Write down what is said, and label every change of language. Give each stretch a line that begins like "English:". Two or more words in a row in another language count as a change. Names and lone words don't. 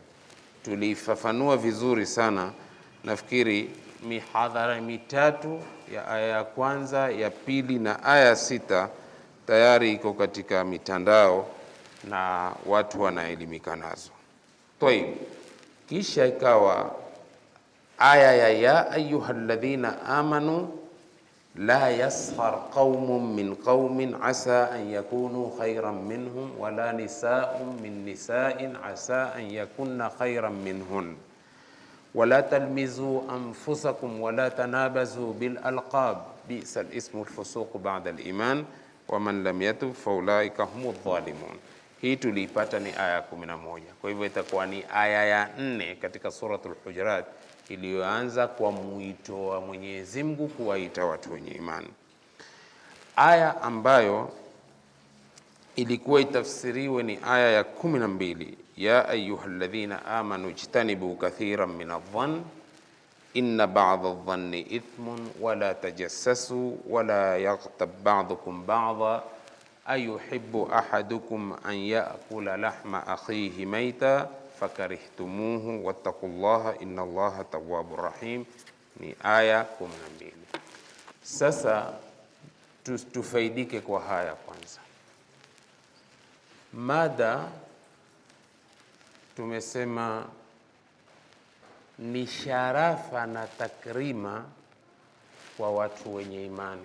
Swahili: Tulifafanua vizuri sana, nafikiri mihadhara mitatu ya aya ya kwanza, ya pili na aya ya 6 tayari iko katika mitandao na watu wanaelimika nazo. Tayeb, kisha ikawa aya ya
Arabic: أيها الذين آمنوا لا يسخر قوم من قوم عسى أن يكونوا خيرا منهم ولا نساء من نساء عسى أن يكن خيرا منهن ولا تلمزوا أنفسكم ولا تنابزوا بالألقاب بئس الاسم الفسوق بعد الإيمان ومن لم يتب فأولئك هم الظالمون.
Swahili: Hii tuliipata ni aya 11. Kwa hivyo itakuwa ni aya ya 4 katika suratul Hujurat, iliyoanza kwa mwito wa Mwenyezi Mungu kuwaita watu wenye imani. Aya ambayo ilikuwa itafsiriwe ni aya ya 12, ya
Arabic: أيها الذين آمنوا اجتنبوا كثيرا من الظن إن بعض الظن إثم ولا تجسسوا ولا يغتب بعضكم بعضا أيحب أحدكم أن يأكل لحم أخيه ميتا فكرهتموه واتقوا الله إن الله تواب رحيم.
Swahili: Ni aya 12. Sasa tufaidike kwa haya. Kwanza, mada tumesema ni sharafa na takrima kwa watu wenye imani.